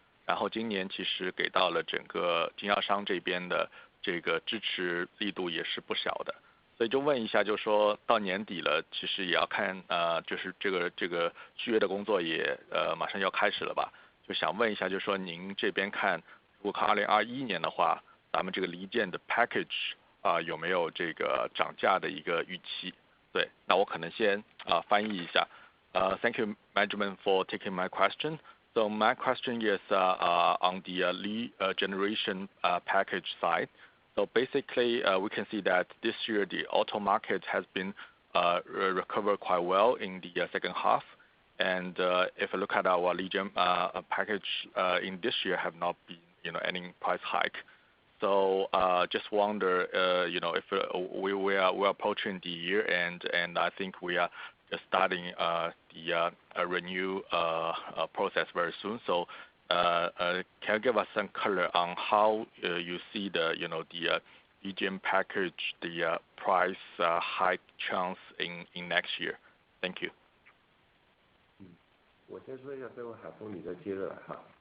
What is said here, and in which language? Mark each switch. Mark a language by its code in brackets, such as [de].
[zh] 然后今年其实给到了整个经销商这边的这个支持力度也是不小的，所以就问一下，就是说到年底了，其实也要看就是这个续约的工作也马上要开始了吧？就想问一下，就是说您这边看，如果看2021年的话，咱们这个离件的 package 有没有这个涨价的一个预期？对，那我可能先翻译一下。 [en] Thank you, management, for taking my question. So my question is on the lead generation package side. So basically, we can see that this year the auto market has been recovered quite well in the second half, and if you look at our lead gen package in this year, have not been any price hike. So just wonder if we are approaching the year and I think we are just starting the renew process very soon. So can you give us some color on how you see the the lead gen package, the price hike chance in next year? Thank you. [zh] 我先说一下，最后海峰你再接着来哈。